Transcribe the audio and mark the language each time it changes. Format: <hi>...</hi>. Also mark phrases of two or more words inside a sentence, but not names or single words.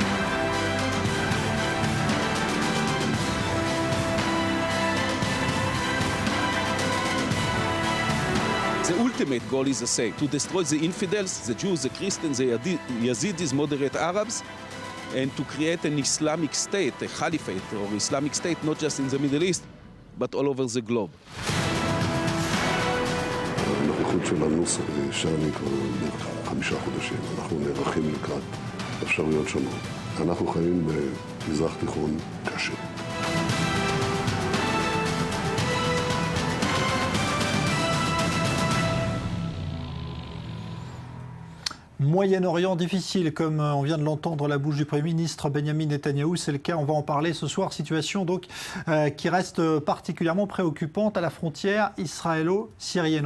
<en>The ultimate goal is the same, to destroy the infidels, the Jews, the Christians, the Yazidis, moderate Arabs, and to create an Islamic state, a caliphate or Islamic state, not just in the Middle East, but all over the globe.</en> <he>הנוכחות שלנו שם כבר 5 חודשים. אנחנו נערכים לקראת אפשרויות שונות. אנחנו חיים במזרח תיכון קשה.</he> <fr>Moyen-Orient difficile, comme on vient de l'entendre la bouche du Premier ministre Benyamin Netanyahou, c'est le cas, on va en parler ce soir, situation donc qui reste particulièrement préoccupante à la frontière israélo-syrienne.</fr>